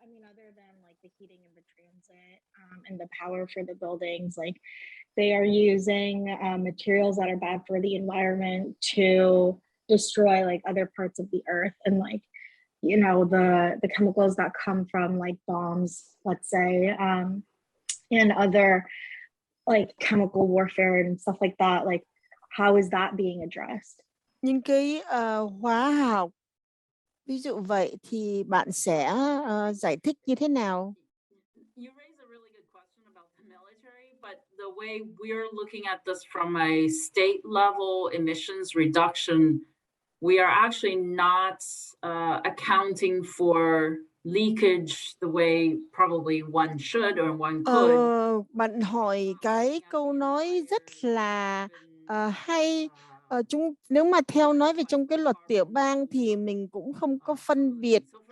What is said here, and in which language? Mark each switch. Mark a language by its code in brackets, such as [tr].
[en] Other than like the heating and the transit and the power for the buildings, like they are using materials that are bad for the environment to destroy like other parts of the earth, and like, you know, the chemicals that come from like bombs, let's say, and other like chemical warfare and stuff like that. Like, how is that being addressed? [vi] Những cái hóa học ví dụ vậy thì bạn sẽ giải thích như thế nào? [en] You raise a really good question about the military, but the way we're looking at this from a state level emissions reduction, we are actually not accounting for leakage the way probably one should or one could. [vi] Bạn hỏi cái câu nói rất là hay. Nếu mà theo nói về trong cái luật tiểu bang thì mình cũng không có phân biệt.